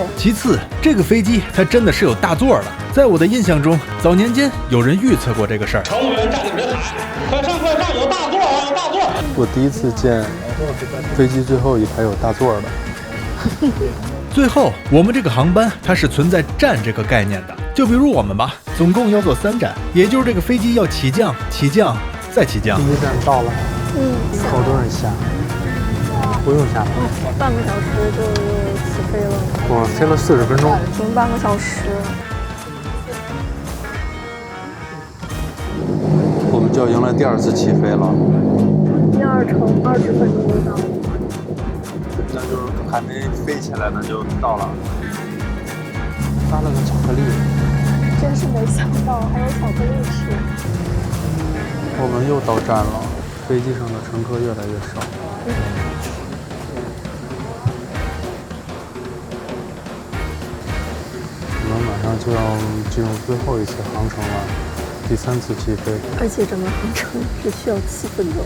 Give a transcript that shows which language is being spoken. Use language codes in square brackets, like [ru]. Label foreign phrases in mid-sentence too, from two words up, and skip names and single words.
[zh] 其次，這個飛機它真的是有大座的。在我的印象中，早年間有人預測過這個事兒。乘務員站起人喊：“快上快上，有大座啊，有大座！” 我第一次見飛機最後一排有大座的。最後，我們這個航班它是存在站這個概念的。就比如我們吧，總共要坐3站，也就是這個飛機要起降、起降再起降。第1站到了，好多人下，不用下了，半個小時就起飛了。我飛了40分鐘，停半個小時。我們就要迎來第2次起飛了。第2程20分鐘就到了。那就是還沒飛起來呢就到了。发了个巧克力，真是没想到還有巧克力吃。我們又到站了，飛機上的乘客越來越少。我們馬上就要進入最後一次航程了，第3次起飛。而且整個航程只需要7分鐘。